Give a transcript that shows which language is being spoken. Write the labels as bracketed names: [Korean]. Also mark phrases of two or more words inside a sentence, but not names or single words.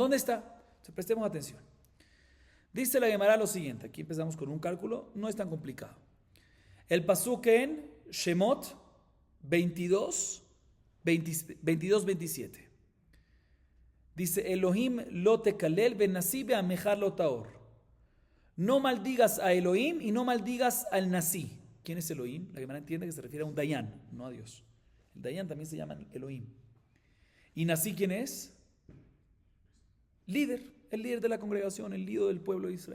[Spanish] ¿Dónde está? Entonces, prestemos atención. Dice la Gemara lo siguiente. Aquí empezamos con un cálculo, no es tan complicado. El pasú que en Shemot 22-27. [Hebrew] Dice, אלהים לא תקלל ונשיא בעמך לא תאר. [Spanish] No maldigas a Elohim y no maldigas al Nasí. ¿Quién es Elohim? La Gemara entiende que se refiere a un Dayan, no a Dios. El Dayan también se llama Elohim. ¿Y Nasí quién es? Líder, el líder de la congregación, el líder del pueblo de Israel.